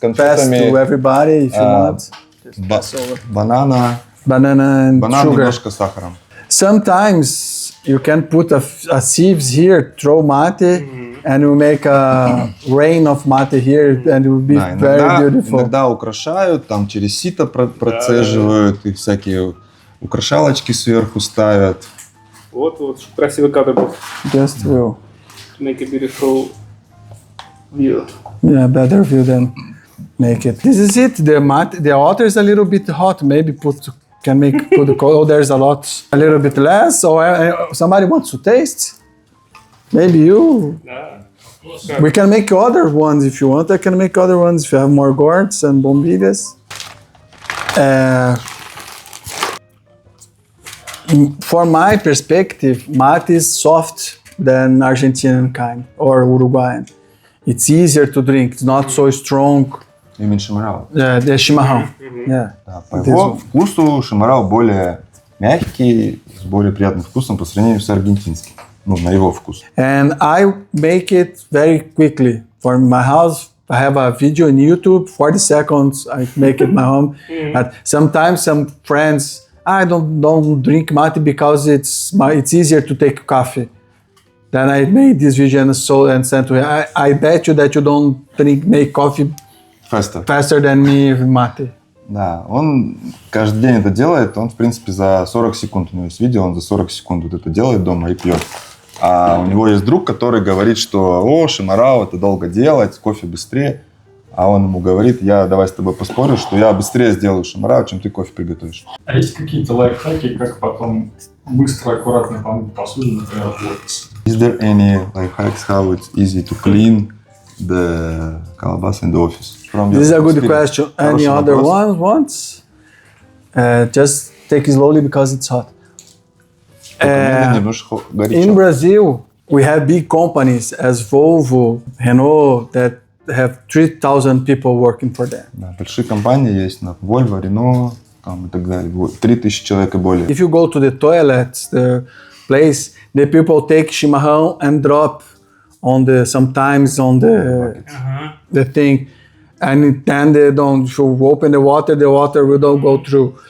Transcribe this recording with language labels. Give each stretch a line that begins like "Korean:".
Russian: конфетами
English: everybody if you want.
Russian: банана,
English: Banana and
Russian: банан
English: sugar.
Russian: немножко с сахаром.
English: Sometimes you can put a sieves here, throw mate, and you make a rain of mate here, and it will be
Russian: Да,
English: very beautiful.
Russian: иногда украшают, там через сито процеживают и всякие украшалочки сверху ставят. Вот, чтобы красивый кадр был.
English: Just will. Make a beautiful view. Yeah, better view than make it. This is it. The mate, the water is a little bit hot. Maybe put the cold. Oh, there's a lot. A little bit less. Or somebody wants to taste. Maybe you.
Russian: Да.
English: We can make other ones if you want. I can make other ones if you have more gourds and bombilhas. For my perspective, mate is soft than Argentinian kind or Uruguayan. It's easier to drink. It's not so strong.
Russian: Именно Chimarrão.
English: The Chimarrão. Yeah.
Russian: Да, по его вкусу Chimarrão более мягкий, с более приятным вкусом по сравнению с аргентинским. Ну, на его вкус.
English: And I make it very quickly. For my house, I have a video on YouTube, 40 seconds, I make it my home. But sometimes some friends, I don't drink mate because it's easier to take coffee. Then I made this video and sent to him. I bet you that you don't make coffee faster than me mate.
Russian: Да, он каждый день это делает, он, в принципе, за 40 секунд, у него есть видео, он за 40 секунд вот это делает дома и пьет. А у него есть друг, который говорит, что Chimarrão это долго делать, кофе быстрее. А он ему говорит, давай с тобой поспорю, что я быстрее сделаю Chimarrão, чем ты кофе приготовишь. А есть какие-то лайфхаки, как потом быстро, аккуратно помыть посуду, например, от лотоса?
English: Is there any life hacks how it's easy to clean the calabas in the office? This is a good question. Any other ones? Just take it slowly because it's hot. In Brazil, we have big companies as Volvo, Renault, that have 3,000 people working for them.
Russian: Да, большие компании есть, Volvo, Renault, там, и так далее. 3000 человек и более.
English: If you go to the toilets, the place, the people take Chimarrão and drop sometimes on the thing. And then they don't, if you open the water will not go through.